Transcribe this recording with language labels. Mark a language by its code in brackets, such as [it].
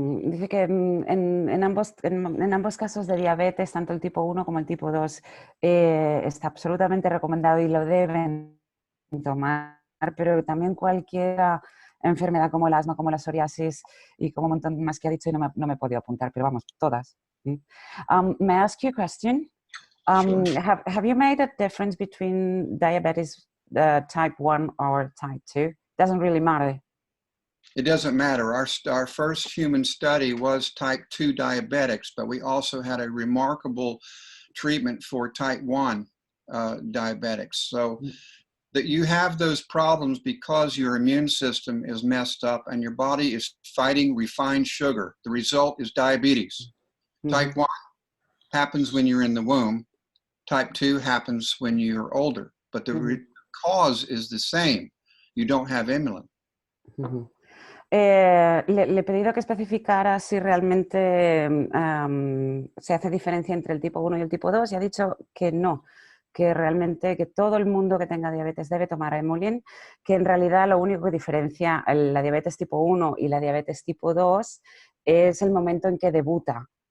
[es] Dice que en ambos casos de diabetes, tanto el tipo 1 como el tipo 2, está absolutamente recomendado y lo deben tomar, pero también cualquier enfermedad como el asma, como la psoriasis y como un montón más que ha dicho, y no me he podido apuntar, pero vamos, todas. [en] May I ask you a question? Sure. Have you made a difference between diabetes type 1 or type 2? Doesn't really matter. It doesn't matter. Our first human study was type 2 diabetics, but we also had a remarkable treatment for type 1 diabetics. So that you have those problems because your immune system is messed up and your body is fighting refined sugar. The result is diabetes. Type 1 happens when you're in the womb. Type 2 happens when you're older, but the cause is the same. You don't have Emulin. [es] Le he pedido que especificara si realmente se hace diferencia entre el tipo 1 y el tipo 2 y ha dicho que no, que realmente que todo el mundo que tenga diabetes debe tomar Emulin, que en realidad lo único que diferencia la diabetes tipo 1 y la diabetes tipo 2 es el momento en que debuta.